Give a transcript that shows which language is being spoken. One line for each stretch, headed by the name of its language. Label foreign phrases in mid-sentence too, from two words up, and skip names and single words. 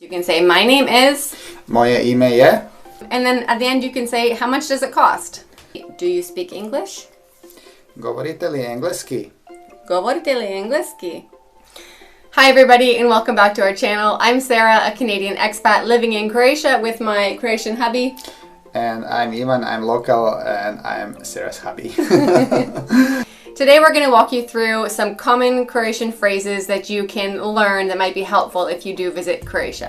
English: can say, my name is,
Croatian: Moje ime je.
English: and then at the end you can say, how much does it cost? Do you speak English?
Croatian: Govorite li engleski? Govorite li engleski?
English: Hi everybody and welcome back to our channel. I'm Sarah, a Canadian expat living in Croatia with my Croatian hubby. And I'm Ivan, I'm local, and I'm Sarah's hubby. Today we're going to walk you through some common Croatian phrases that you can learn that might be helpful if you do visit Croatia.